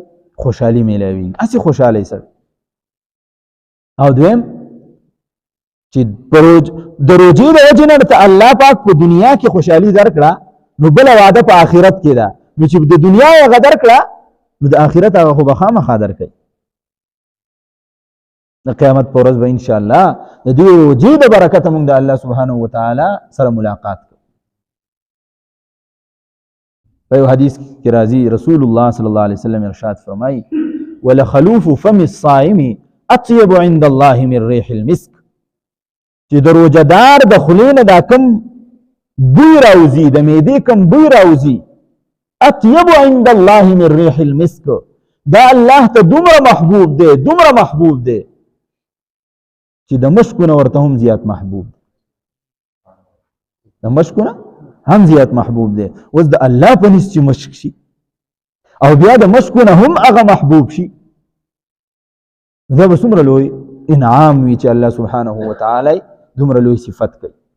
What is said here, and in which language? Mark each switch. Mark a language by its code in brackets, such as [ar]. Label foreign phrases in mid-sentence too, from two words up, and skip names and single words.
[ps] خوشحالي میلاویږي، هسې خوشحالی سره. او دویم چې د روژې د وجې نه ته الله پاک په دنیا کې خوشحالي درکړه، نو بله وعده په آخرت کې ده، نو چې د دنیا یې هغه درکړه نو د آخرت هغه خو به خامخا درکوي. د قیامت پر ورځ به [ar] ان شاء الله [ps] د دې روزي د برکت موږ د [ar] الله سبحانه و تعالی [ps] سره ملاقات کوو. په یو حدیث کې راځي [ar] رسول الله صلی الله علیه وسلم [ps] ارشاد فرمایي [ar] ولخلوف فم الصائم اطيب عند الله من ريح المسك، [ps] چې د روزهدار د خولې نه دا کم بوی راوځي، د معدې کم بوی راوځي، [ar] اطيب عند الله من ريح المسك، [ps] دا الله ته دومره محبوب دی، دومره محبوب دی چې د مشکونه ورته هم زیات محبوب دی، د مشکونه هم زیات محبوب دی. اوس د الله په نس چې مشک شي او بیا د مشکونه هم هغه محبوب شي، دا به څومره لوی انعام وي چې [ar] الله سبحانه و تعالی [ps] دومره لوی صفت کوي.